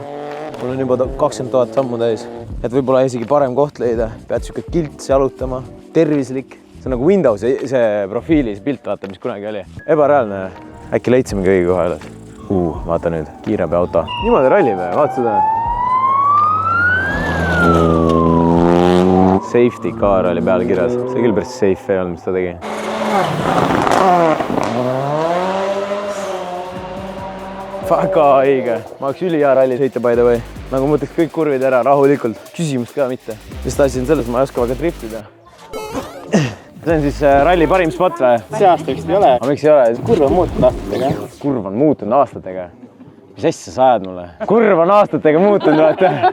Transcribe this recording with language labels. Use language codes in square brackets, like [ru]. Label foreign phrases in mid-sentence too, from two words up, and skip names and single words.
[et] Mul on juba 20 000 sammu täis. Et võib-olla isegi parem koht leida. Pead siuke kilts jalutama, tervislik. See on nagu Windows, see profiilis pilt vaata, mis kunagi oli. Ebareaalne. Äkki leidsime kõigi koha üles. Vaata nüüd, kiirabi auto. Niimoodi rallib, vaata seda. [en] Safety car [et] oli peal kirjas. See küll päris safe ei olnud, mis ta tegi. Väga õige. Ma oleks ülihea ralli sõita [en] by the way. [et] Nagu mõtleks kõik kurvid ära rahulikult. Küsimust ka mitte. Mis ta asi on selles, ma ei oska väga driftida. See on siis ralli parim spot või? See aasta vist ei ole. Aga miks ei ole? Kurv on muutunud aastatega. Kurv on muutunud aastatega. Mis asja sa ajad mulle? Kurv on aastatega muutunud, vaata.